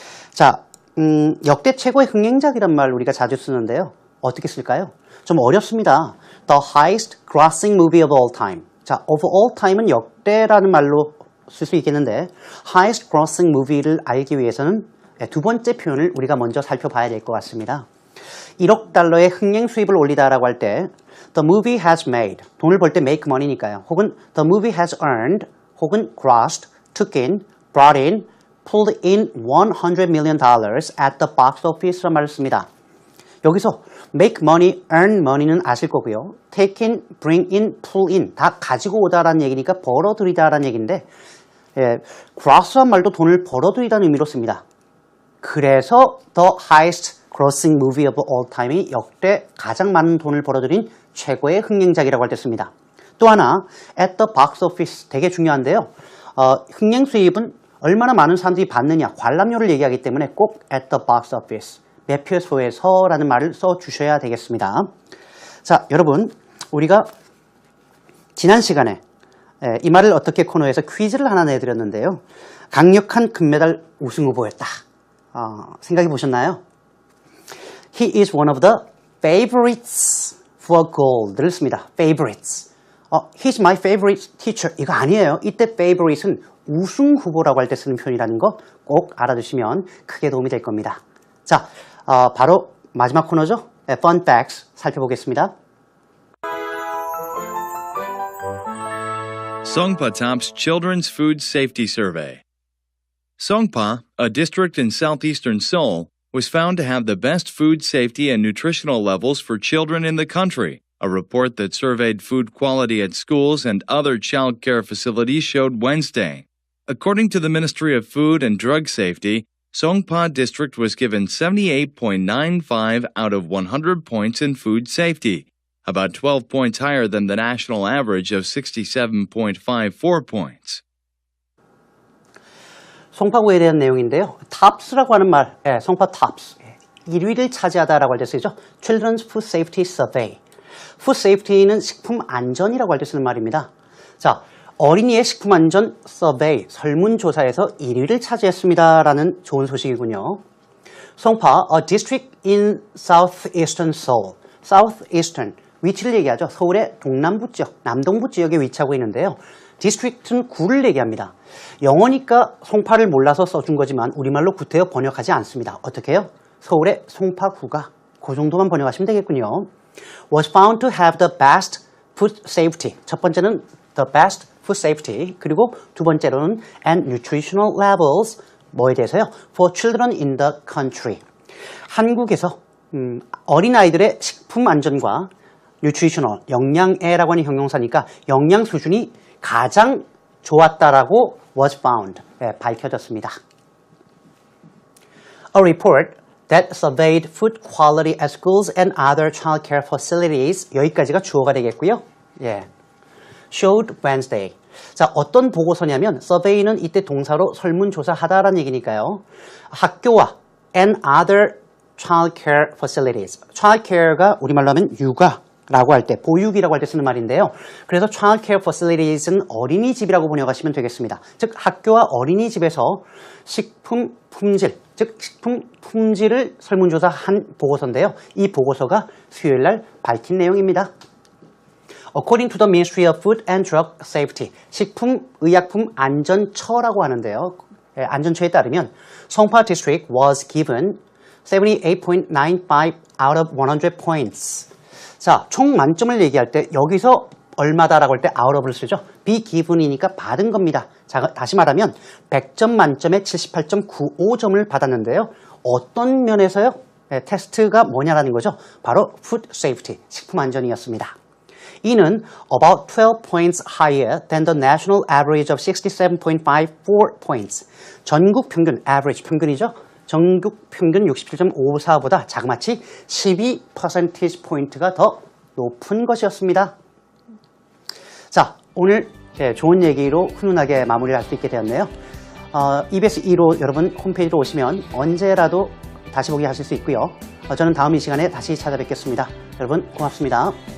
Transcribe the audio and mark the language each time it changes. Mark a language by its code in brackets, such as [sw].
[ko] 자, 역대 최고의 흥행작이란 말 우리가 자주 쓰는데요. 어떻게 쓸까요? 좀 어렵습니다. [en] The highest grossing movie of all time. [ko] 자, of all time은 역대라는 말로 쓸 수 있겠는데 [en] highest grossing movie [ko] 를 알기 위해서는 두 번째 표현을 우리가 먼저 살펴봐야 될 것 같습니다. 1억 달러의 흥행 수입을 올리다라고 할 때 [en] the movie has made, [ko] 돈을 벌 때 make money니까요. [en] 혹은 the movie has earned, 혹은 grossed, took in, brought in, pulled in $100 million at the box office란 [ko] 말을 씁니다. 여기서 make money, earn money는 아실 거고요. take in, bring in, pull in 다 가지고 오다라는 얘기니까 벌어들이다라는 얘기인데 gross한 말도 돈을 벌어들이다는 의미로 씁니다. 그래서 [en] the highest grossing movie of all time [ko] 이 역대 가장 많은 돈을 벌어들인 최고의 흥행작이라고 할 때 씁니다. 또 하나 [en] at the box office [ko] 되게 중요한데요. 흥행 수입은 얼마나 많은 사람들이 받느냐 관람료를 얘기하기 때문에 꼭 at the box office 매표소에서라는 말을 써주셔야 되겠습니다. 자, 여러분 우리가 지난 시간에 이 말을 어떻게 코너에서 퀴즈를 하나 내드렸는데요. 강력한 금메달 우승 후보였다. 생각해 보셨나요? [en] He is one of the favorites for gold를 [ko] 씁니다. [en] favorites. He's my favorite teacher. [ko] 이거 아니에요. 이때 favorite은 우승 후보라고 할 때 쓰는 표현이라는 거 꼭 알아두시면 크게 도움이 될 겁니다. 자, 바로 마지막 코너죠. Fun Facts 살펴보겠습니다. [en] Songpa tops Children's Food Safety Survey. Songpa, a district in southeastern Seoul, was found to have the best food safety and nutritional levels for children in the country. A report that surveyed food quality at schools and other child care facilities showed Wednesday. According to the Ministry of Food and Drug Safety, Songpa District was given 78.95 out of 100 points in food safety, about 12 points higher than the national average of 67.54 points. [ko] 송파구에 대한 내용인데요. TOPS라고 하는 말, 송파 TOPS. 1위를 차지하다라고 할 때 쓰죠. [en] Children's Food Safety Survey. [ko] Food Safety는 식품 안전이라고 할 때 쓰는 말입니다. 자, 어린이의 식품 안전 서베이, 설문조사에서 1위를 차지했습니다라는 좋은 소식이군요. [en] 송파, a district in southeastern Seoul. [ko] southeastern, 위치를 얘기하죠. 서울의 동남부 지역, 남동부 지역에 위치하고 있는데요. 디스트릭트는 구를 얘기합니다. 영어니까 송파를 몰라서 써준 거지만 우리말로 구태여 번역하지 않습니다. 어떻게 해요? 서울의 송파구가 그 정도만 번역하시면 되겠군요. [en] Was found to have the best food safety. [ko] 첫 번째는 [en] the best food safety. [ko] 그리고 두 번째로는 [en] and nutritional levels. [ko] 뭐에 대해서요? [en] For children in the country. [ko] 한국에서 어린아이들의 식품 안전과 nutritional, 영양애라고 하는 형용사니까 영양 수준이 가장 좋았다라고 was found, 밝혀졌습니다. [en] A report that surveyed food quality at schools and other child care facilities [ko] 여기까지가 주어가 되겠고요. [en] showed Wednesday. [ko] 자, 어떤 보고서냐면 survey는 이때 동사로 설문조사하다라는 얘기니까요. [en] 학교와 and other child care facilities. [ko] child care가 우리말로 하면 육아라고 할 때, 보육이라고 할 때 쓰는 말인데요. 그래서 child care facilities는 어린이집이라고 번역하시면 되겠습니다. 즉 학교와 어린이집에서 식품 품질, 즉 식품 품질을 설문조사한 보고서인데요. 이 보고서가 수요일 날 밝힌 내용입니다. [en] According to the Ministry of Food and Drug Safety, [ko] 식품의약품 안전처라고 하는데요. 안전처에 따르면 [en] 송파 District was given 78.95 out of 100 points. [ko] 자, 총 만점을 얘기할 때 여기서 얼마다라고 할 때 out of를 쓰죠. be given이니까 받은 겁니다. 자, 다시 말하면 100점 만점에 78.95점을 받았는데요. 어떤 면에서요? 테스트가 뭐냐라는 거죠. 바로 food safety, 식품 안전이었습니다. [en] 이는 about 12 points higher than the national average of 67.54 points. [ko] 전국 평균, average 평균이죠. 전국 평균 67.54보다 자그마치 12 percentage point가 더 높은 것이었습니다. 자, 오늘 좋은 얘기로 훈훈하게 마무리를 할 수 있게 되었네요. EBS 2로 여러분 홈페이지로 오시면 언제라도 다시 보기 하실 수 있고요. 저는 다음 이 시간에 다시 찾아뵙겠습니다. 여러분 고맙습니다.